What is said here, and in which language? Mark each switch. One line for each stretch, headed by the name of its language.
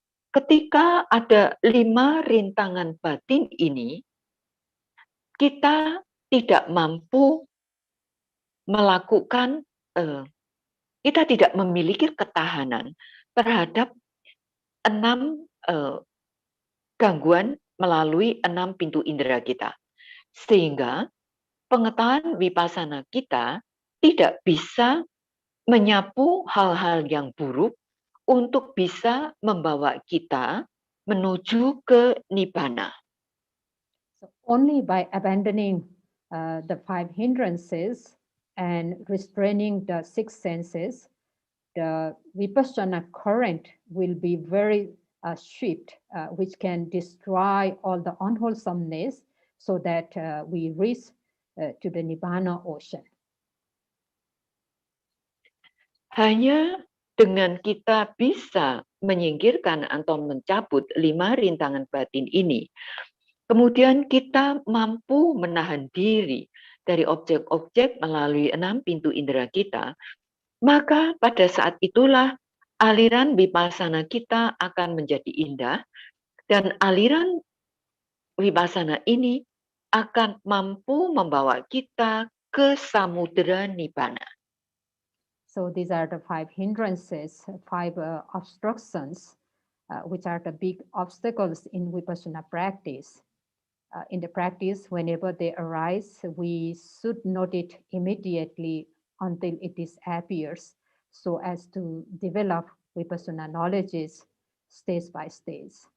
Indonesian: Ketika ada 5 rintangan batin ini, kita tidak mampu melakukan, kita tidak memiliki ketahanan terhadap 6 gangguan melalui 6 pintu indera kita. Sehingga pengetahuan vipassana kita tidak bisa menyapu hal-hal yang buruk untuk bisa membawa kita menuju ke Nibbana.
English: So only by abandoning the 5 hindrances and restraining the 6 senses, the vipassana current will be very swift, which can destroy all the unwholesomeness so that we reach to the Nibbana ocean.
Indonesian: Hanya dengan kita bisa menyingkirkan atau mencabut 5 rintangan batin ini, kemudian kita mampu menahan diri dari objek-objek melalui 6 pintu indera kita, maka pada saat itulah aliran vipassana kita akan menjadi indah, dan aliran vipassana ini akan mampu membawa kita ke samudera nibbana.
English: So these are the 5 hindrances, 5 obstructions, which are the big obstacles in Vipassana practice. In the practice, whenever they arise, we should note it immediately until it disappears, so as to develop Vipassana knowledges stage by stage.